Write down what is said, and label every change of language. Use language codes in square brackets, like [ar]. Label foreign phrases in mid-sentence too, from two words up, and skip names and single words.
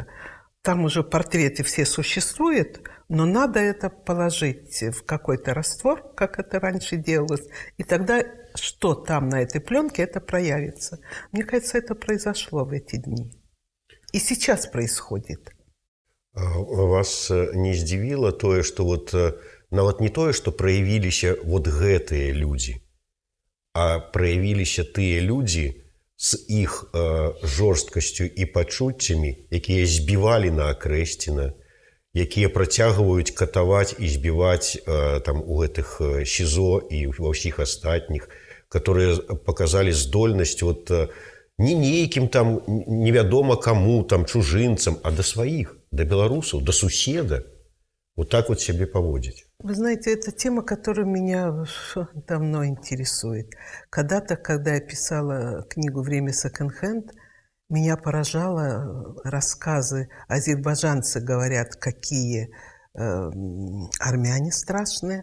[ru] Там уже портреты все существуют, но надо это положить в какой-то раствор, как это раньше делалось, и тогда что там на этой пленке, это проявится. Мне кажется, это произошло в эти дни. И сейчас происходит. [be] Вас не здзівіла тое, што вот нават не тое, што праявіліся вот гэтыя людзі, а праявіліся тыя людзі з іх жорсткасцю і пачуццямі, якія збівалі на Акрэсціна, якія працягваюць катаваць і збіваць там у гэтых СІЗО і ва ўсіх астатніх, которые показалі здольнасць вот не нейкім там невядома каму, там чужынцам, а да сваіх, да беларусаў, да суседа. [ru] Вот так вот себе поводить. Вы знаете, это тема, которая меня давно интересует. Когда-то, когда я писала книгу «Время секонд-хенд», меня поражало рассказы. Азербайджанцы говорят, какие армяне страшные.